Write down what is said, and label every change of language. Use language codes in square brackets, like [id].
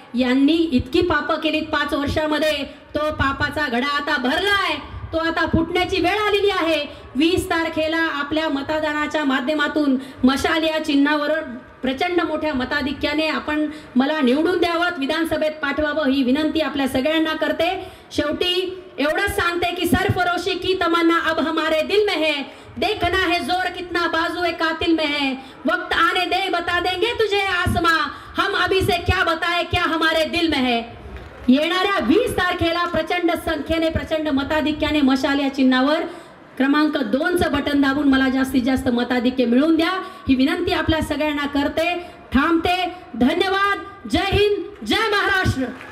[mr] यांनी इतकी पापं केलीत 5 वर्षामध्ये, तो पापाचा घडा आता भरलाय। तो आता फुटण्याची वेळ आलेली आहे. 20 तारखेला आपल्या मतदानाच्या माध्यमातून मशाल या चिन्हावर प्रचंड मोठ्या मताधिक्याने आपण मला निवडून द्यावं, विधानसभेत पाठवावं ही विनंती आपल्या सगळ्यांना करते. शेवटी एवढंच सांगते की [hi] सरफरोशी की तमन्ना अब हमारे दिल में है, देखना है जोर कितना बाजू ए कातिल में है, वक्त आने दे बता देंगे तुझे आसमां, हम अभी से क्या बताए क्या हमारे दिल में है. [mr] येणाऱ्या 20 तारखेला प्रचंड संख्येने प्रचंड मताधिक्याने मशाल या चिन्हावर क्रमांक 2चं बटन दाबून मला जास्तीत जास्त मताधिक्य मिळवून द्या ही विनंती आपल्या सगळ्यांना करते. थांबते. धन्यवाद. जय हिंद, जय महाराष्ट्र.